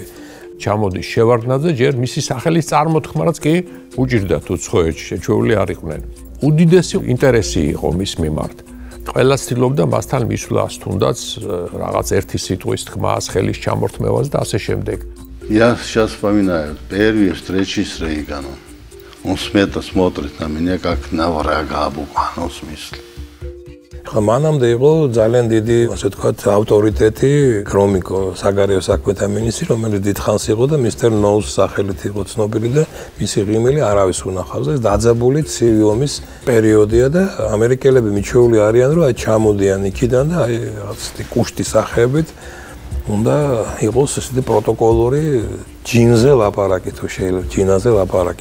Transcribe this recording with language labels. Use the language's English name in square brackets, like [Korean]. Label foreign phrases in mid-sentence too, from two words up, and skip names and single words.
[Georgian] ჩამოდის შევარდნაძე, ჯერ მისი სახელის წარმოთქმაც კი უჭირდა თუ ცხოველში შეჩეული არ იყვნენ. უდიდესი ინტერესი იყო მის მიმართ. ყველა ცდილობდა მასთან მისვლას, თუნდაც რაღაც ერთი სიტყვის თქმას, ხელის ჩამორთმევას და ასე შემდეგ. [Russian] Я сейчас вспоминаю первую встречу с Рейганом. Он смело смотрит на меня как на врага в буквальном смысле. [Georgian] ხა მანამდე იყო ძალიან დიდი, ასე ვთქვათ, ავტორიტეტი გრომიკო საგარეო საქმეთა მინისტრი, რომელიც დიდხანს იყო და მისტერ ნოუს სახელით იყო ცნობილი და მისი ღიმილი არავის უნახავს. ეს დაძაბული ცივი ომის პერიოდია და ამერიკელები მიჩვეული არიან, რომ აი ჩამოდიან იქიდან და აი რაღაც კუშტი სახეებით უნდა იყოს ესეთი პროტოკოლური ჯინზე ლაპარაკი თუ შეიძლება ჯინაზე ლაპარაკი.